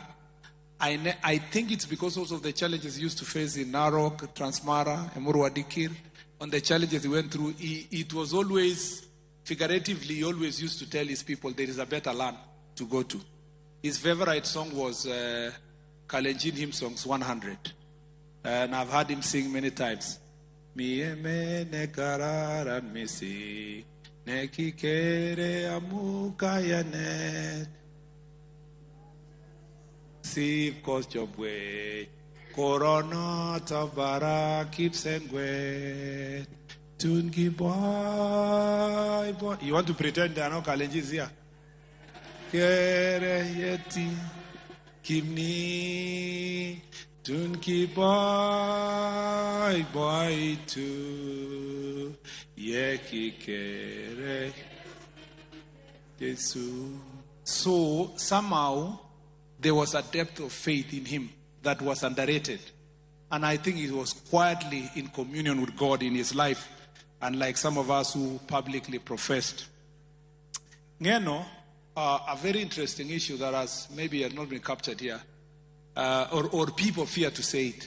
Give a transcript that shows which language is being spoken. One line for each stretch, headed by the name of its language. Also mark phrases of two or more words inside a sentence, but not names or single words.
English: I think it's because also of the challenges he used to face in Narok, Transmara, Emurua Dikir, on the challenges he went through. It was always, figuratively, he always used to tell his people there is a better land to go to. His favorite song was Kalenjin hymn songs 100. And I've heard him sing many times.
Kalenjin: Mieme nekararan misi nekikere amukayanet Siv kostjobwe korona tabara kipsengwe tungi boy.
English: You want to pretend there are no Kalenjins here?
Kalenjin: Kere yeti kimni tunki boy tu yeki kere Yesu.
English: So somehow there was a depth of faith in him that was underrated. And I think he was quietly in communion with God in his life, unlike some of us who publicly professed. Ngeno, a very interesting issue that has maybe not been captured here, or people fear to say it.